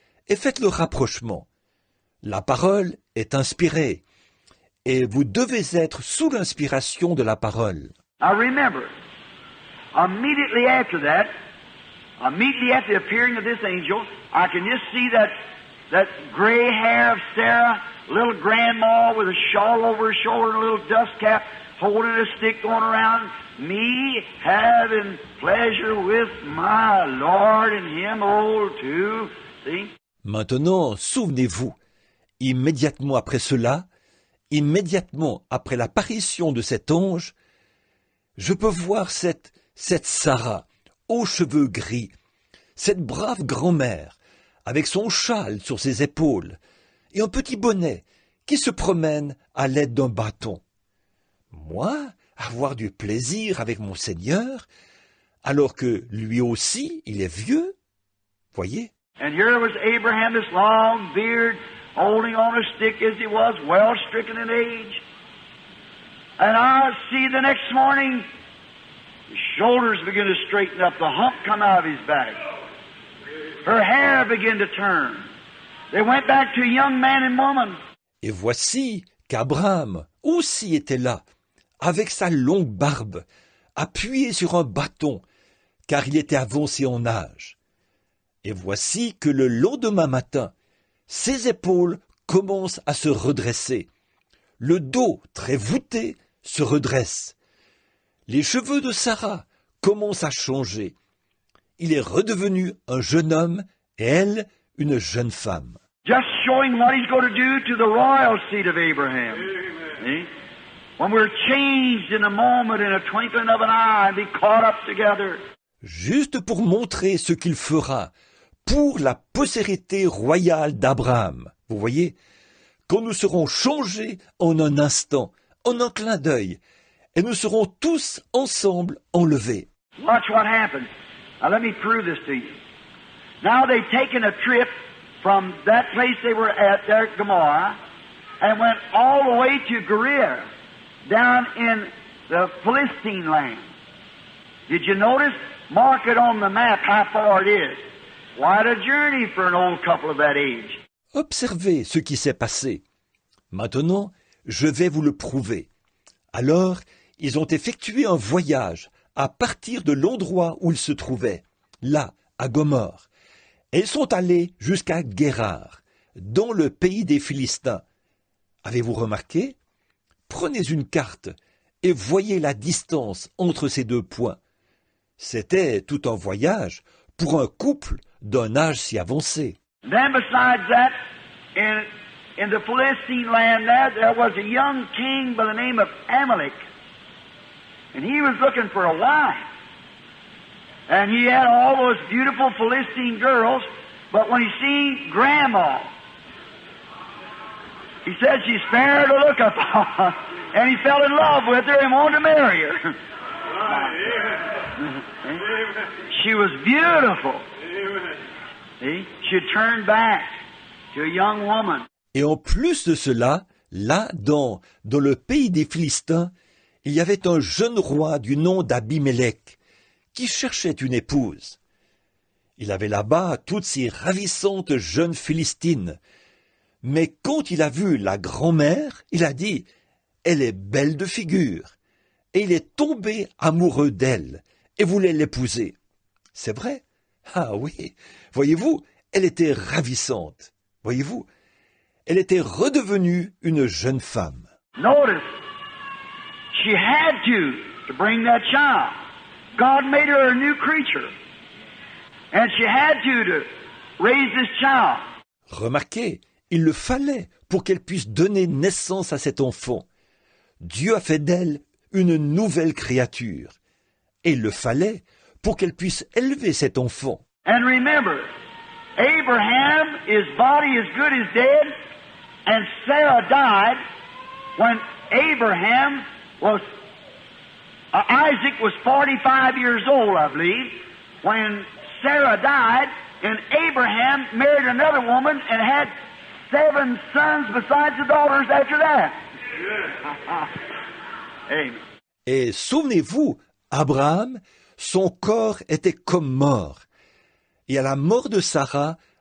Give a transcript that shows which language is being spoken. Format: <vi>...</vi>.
<fr>et faites le rapprochement. La parole est inspirée, et vous devez être sous l'inspiration de la parole.</fr> <en>Now remember, immediately after that, immediately after the appearing of this angel, I can just see that gray hair of Sarah, little grandma with a shawl over her shoulder and a little dust cap, holding a stick going around, me having pleasure with my Lord and him old too. See?</en> <fr>Maintenant, souvenez-vous, immédiatement après cela, immédiatement après l'apparition de cet ange, je peux voir cette Sarah, aux cheveux gris, cette brave grand-mère, avec son châle sur ses épaules, et un petit bonnet, qui se promène à l'aide d'un bâton. Moi, avoir du plaisir avec mon Seigneur, alors que lui aussi, il est vieux, voyez?</fr> <en>And here was Abraham, this long beard, holding on a stick as he was, well stricken in age. And I see the next morning, his shoulders begin to straighten up, the hump come out of his back. Her hair began to turn. They went back to a young man and woman.</en> <fr>Et voici qu'Abraham aussi était là, avec sa longue barbe, appuyé sur un bâton, car il était avancé en âge. Et voici que le lendemain matin, ses épaules commencent à se redresser. Le dos, très voûté, se redresse. Les cheveux de Sarah commencent à changer. Il est redevenu un jeune homme et elle, une jeune femme.</fr> <en>Just showing what he's going to do to the royal seed of Abraham. See? When we're changed in a moment, in a twinkling of an eye, and be caught up together.</en> <fr>Juste pour montrer ce qu'il fera pour la postérité royale d'Abraham. Vous voyez, quand nous serons changés en un instant, en un clin d'œil, et nous serons tous ensemble enlevés.</fr> <en>Watch what happens. Now let me prove this to you. Now they've taken a trip from that place they were at there at Gomorrah and went all the way to Gerar, down in the Philistine land. Did you notice? Mark it on the map how far it is. Quite a journey for an old couple of that age.</en> <fr>Observez ce qui s'est passé. Maintenant, je vais vous le prouver. Alors, ils ont effectué un voyage à partir de l'endroit où ils se trouvaient, là, à Gomorrhe. Et ils sont allés jusqu'à Guérar, dans le pays des Philistins. Avez-vous remarqué? Prenez une carte et voyez la distance entre ces deux points. C'était tout un voyage pour un couple d'un âge si avancé.</fr> <en>Then besides that, in the Philistine land there was a young king by the name of Amalek. And he was looking for a wife. And he had all those beautiful Philistine girls, but when he seen Grandma, he said she's fair to look upon. And he fell in love with her and wanted to marry her. She was beautiful. See? She had turned back to a young woman.</en> <fr>Et en plus de cela, là, dans le pays des Philistins, il y avait un jeune roi du nom d'Abimélec qui cherchait une épouse. Il avait là-bas toutes ces ravissantes jeunes Philistines. Mais quand il a vu la grand-mère, il a dit « Elle est belle de figure ». Et il est tombé amoureux d'elle et voulait l'épouser. C'est vrai? Ah oui, voyez-vous, elle était ravissante. Voyez-vous, elle était redevenue une jeune femme.</fr> <en>Notice, she had to bring that child. God made her a new creature. And she had to raise this child.</en> <fr>Remarquez, il le fallait pour qu'elle puisse donner naissance à cet enfant. Dieu a fait d'elle une nouvelle créature. Et il le fallait pour qu'elle puisse élever cet enfant.</fr> <en>And remember, Abraham, his body as good as dead, and Sarah died when Abraham was, Isaac was 45 years old, I believe, when Sarah died, and Abraham married another woman and had 7 sons besides the daughters after that. Amen.</en> <fr>Et souvenez-vous, Abraham, son corps était comme mort. Et à la mort de Sarah,</fr>